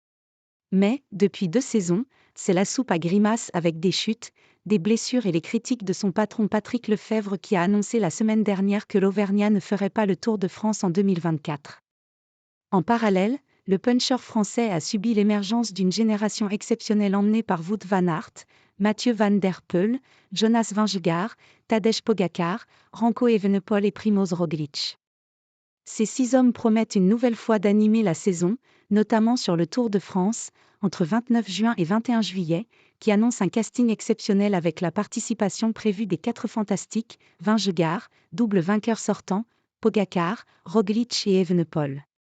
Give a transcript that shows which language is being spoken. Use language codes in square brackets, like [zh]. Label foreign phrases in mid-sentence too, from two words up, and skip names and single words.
[fr] Mais, depuis 2 saisons, c'est la soupe à grimaces avec des chutes, des blessures et les critiques de son patron Patrick Lefevere qui a annoncé la semaine dernière que l'Auvergnat ne ferait pas le Tour de France en 2024. En parallèle, le puncher français a subi l'émergence d'une génération exceptionnelle emmenée par Wout van Aert, Mathieu van der Poel, Jonas Vingegaard, Tadej Pogačar, Remco Evenepoel et Primož Roglič. Ces 6 hommes promettent une nouvelle fois d'animer la saison, notamment sur le Tour de France, entre 29 juin et 21 juillet, qui annonce un casting exceptionnel avec la participation prévue des 4 fantastiques, Vingegaard, double vainqueur sortant, Pogačar, Roglič et Evenepoel.